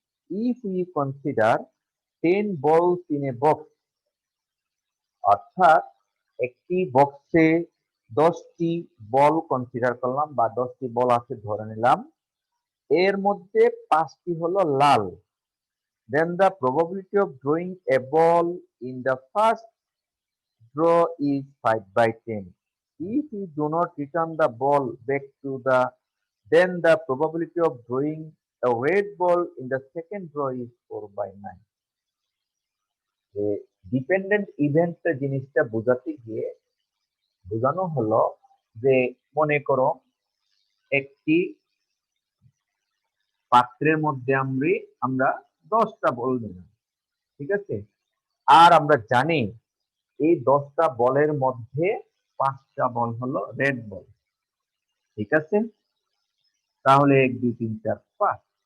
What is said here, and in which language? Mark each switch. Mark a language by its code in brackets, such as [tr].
[en] if we consider 10 balls in a box, [bn] অর্থাৎ একটি বক্সে 10টি বল কনসিডার করলাম, বা 10টি বল আছে ধরে নিলাম, এর মধ্যে 5টি হলো লাল, [en] then the probability of drawing a ball in the first draw is 5/10. If you do not return the ball back to then the probability of drawing a red ball in the second draw is 4/9. [bn] Dependent event জিনিসটা বোঝাতে গিয়ে বোঝানো হলো যে, মনে করো একটি পাত্রের মধ্যে আমরা 10টা বল নিলাম, ঠিক আছে, আর আমরা জানি এই 10টা বলের মধ্যে 5টা বল হলো রেড বল, ঠিক আছে, তাহলে 1 2 3 4 5।